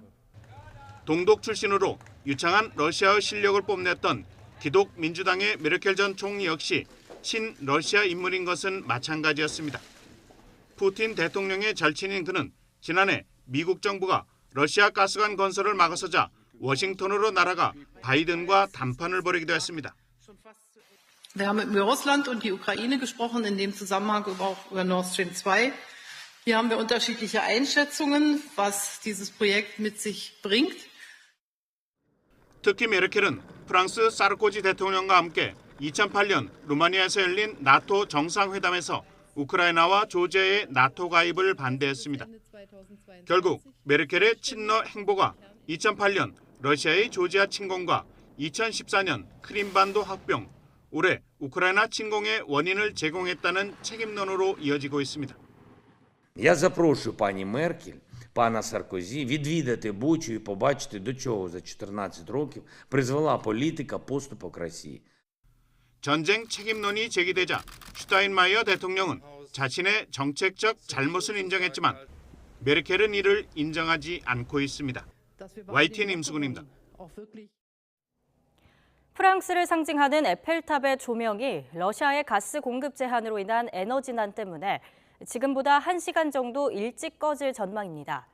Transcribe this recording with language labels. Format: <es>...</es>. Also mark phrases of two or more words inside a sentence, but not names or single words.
<ko>동독 출신으로 유창한 러시아의 실력을 뽐냈던 기독 민주당의 메르켈 전 총리 역시 친러시아 인물인 것은 마찬가지였습니다. 푸틴 대통령의 절친인 그는 지난해 미국 정부가 러시아 가스관 건설을 막아서자 워싱턴으로 날아가 바이든과 담판을 벌이기도 했습니다.</ko> <de>Wir haben über Russland und die Ukraine gesprochen, in dem Zusammenhang auch über Nord Stream 2. Hier haben wir unterschiedliche Einschätzungen, was dieses Projekt mit sich bringt.</de> <ko>특히 메르켈은 프랑스 사르코지 대통령과 함께 2008년 루마니아에서 열린 나토 정상회담에서 우크라이나와 조지아의 나토 가입을 반대했습니다. 결국 메르켈의 친러 행보가 2008년 러시아의 조지아 침공과 2014년 크림반도 합병, 올해 우크라이나 침공의 원인을 제공했다는 책임론으로 이어지고 있습니다.</ko> <uk>Я запрошую пані Меркель, пана Саркозі відвідати Бучу і побачити, до чого за 14 років призвела політика поступок Росії.</uk> <ko>전쟁 책임론이 제기되자 슈타인마이어 대통령은 자신의 정책적 잘못을 인정했지만 메르켈은 이를 인정하지 않고 있습니다. YTN 임수근입니다. 프랑스를 상징하는 에펠탑의 조명이 러시아의 가스 공급 제한으로 인한 에너지난 때문에 지금보다 1시간 정도 일찍 꺼질 전망입니다.</ko>